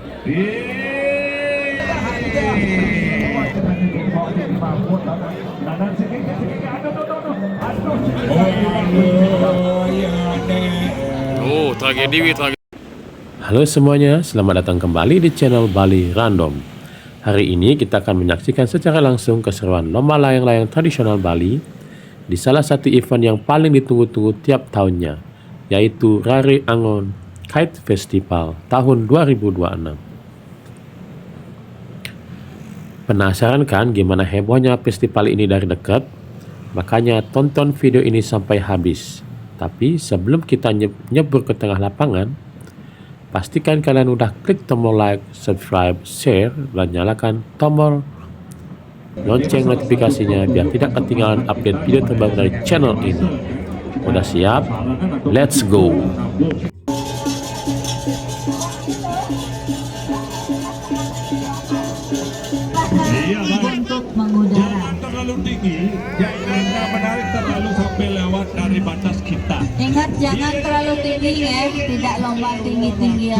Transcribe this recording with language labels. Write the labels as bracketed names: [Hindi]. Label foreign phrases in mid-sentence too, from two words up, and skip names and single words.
[Indonesian] Oh, tragedi. Halo semuanya, selamat datang kembali di channel Bali Random. Hari ini kita akan menyaksikan secara langsung keseruan lomba layang-layang tradisional Bali di salah satu event yang paling ditunggu-tunggu tiap tahunnya, yaitu Angon Festival tahun 2026. Penasaran kan gimana hebohnya festival ini dari dekat? Makanya tonton video ini sampai habis. Tapi sebelum kita nyebur ke tengah lapangan, pastikan kalian udah klik tombol [English] like, subscribe, share, [Indonesian] dan nyalakan tombol lonceng notifikasinya biar tidak ketinggalan update video terbaru dari channel ini. Udah siap? [English] Let's go! [Indonesian] Untuk mengudara. Jangan terlalu tinggi, jangan menarik terlalu sampai lewat dari batas kita. Ingat jangan terlalu tinggi ya, tidak lomba tinggi-tinggian.